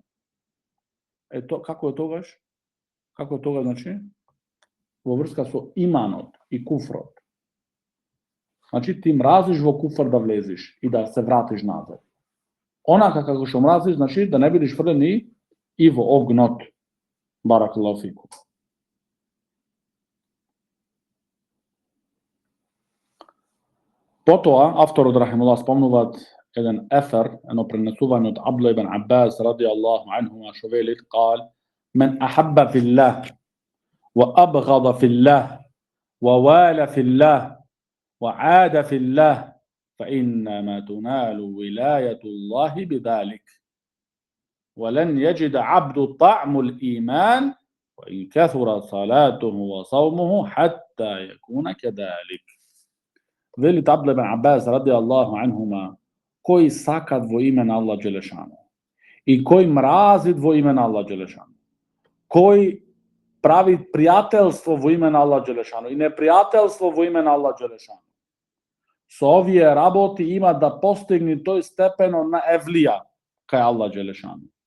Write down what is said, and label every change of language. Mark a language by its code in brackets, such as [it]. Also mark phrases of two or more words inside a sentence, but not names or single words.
[mk] Ето, како е тогаш? Како е тогаш, значи? Во врска со иманот и куфрот. Значи, ти мразиш во куфр да влезиш и да се вратиш назад. Онака како што мразиш, значи, да не бидеш фрлен и во огнот. [ar] بارك الله فيكم. [mk] Потоа, авторот рахимуллах спомнуваат еден ефер, едно пренесување од Абдулlah ибн Аббас [ar] رضي الله عنهما, [mk] што велит, [ar] قال: من أحب في الله وأبغض في الله ووالى في الله وعاد في الله فإنما تنال ولاية الله بذلك ولن يجد عبد طعم الإيمان وإن كثر صلاته وصومه حتى يكون كذلك. [mk] Велит Абдулlah ибн Аббас [ar] رضي الله عنهما, [mk] кој сакат во име на Аллах Джелешану и кој мразит во име на Аллах Джелешану, кој прави пријателство во име на Аллах Джелешану и непријателство во име на Аллах Джелешану, со овие работи има да постигне тој степено на евлија кај Аллах Джелешану.